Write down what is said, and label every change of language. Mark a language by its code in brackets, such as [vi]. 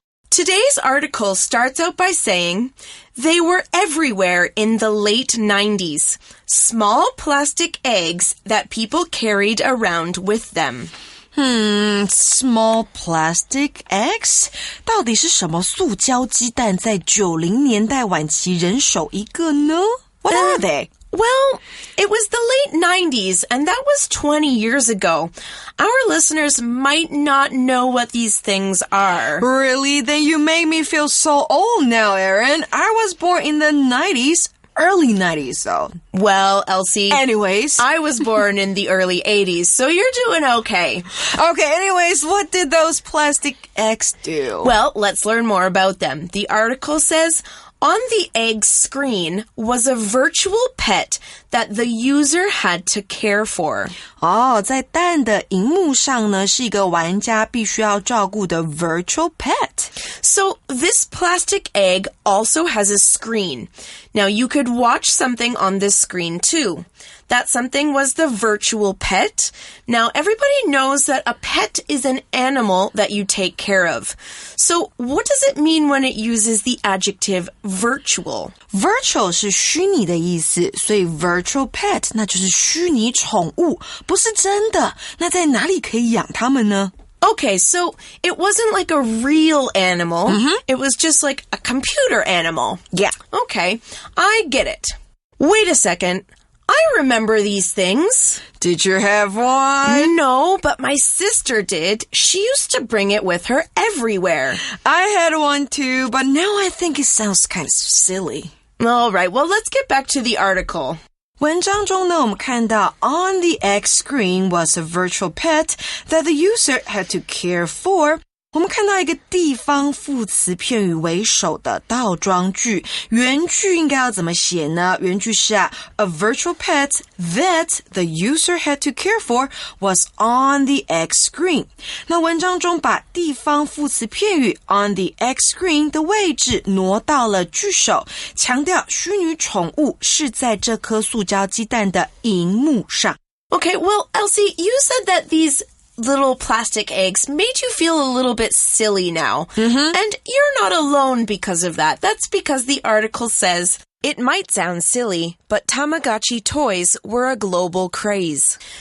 [en] Today's article starts out by saying, they were everywhere in the late 90s. Small plastic eggs that people carried around with them. Small plastic eggs? [zh] 到底是什么塑胶鸡蛋在90年代晚期人手一个呢? [en] What are they? Well, it was the late 90s, and that was 20 years ago. Our listeners might not know what these things are. Really? Then you make me feel so old now, Erin. I was born in the 90s. Early 90s, though. Well, Elsie. Anyways. I was born in the early 80s, so you're doing okay. Okay, anyways, what did those plastic eggs do? Well, let's learn more about them. The article says, on the egg screen was a virtual pet that the user had to care for. [zh] 在蛋的萤幕上呢，是一个玩家必须要照顾的 [en] virtual pet. So this plastic egg also has a screen. Now you could watch something on this screen too. That something was the virtual pet. Now everybody knows that a pet is an animal that you take care of. So what does it mean when it uses the adjective virtual? [zh] Virtual 是虚拟的意思，所以 [en] virtual pet [zh] 那就是虚拟宠物，不是真的。那在哪里可以养它们呢 [en] ？Okay, so it wasn't like a real animal. It was just like a computer animal. Yeah. Okay, I get it. Wait a second. I remember these things. Did you have one? No, but my sister did. She used to bring it with her everywhere. I had one too, but now I think it sounds kind of silly. All right, well, let's get back to the article. [zh] 文章中呢，我们看到 [en] on the X screen was a virtual pet that the user had to care for。 [zh] 我们看到一个地方副词片语为首的倒装句，原句应该要怎么写呢？原句是 [en] a virtual pet that the user had to care for was on the X screen。 [zh] 那文章中把地方副词片语 [en] on the X screen [zh] 的位置挪到了句首，强调虚拟宠物是在这颗塑胶鸡蛋的萤幕上。 [en] Okay, well, Elsie, you said that these little plastic eggs made you feel a little bit silly now. And you're not alone because of that. That's because the article says, it might sound silly, but Tamagotchi toys were a global craze.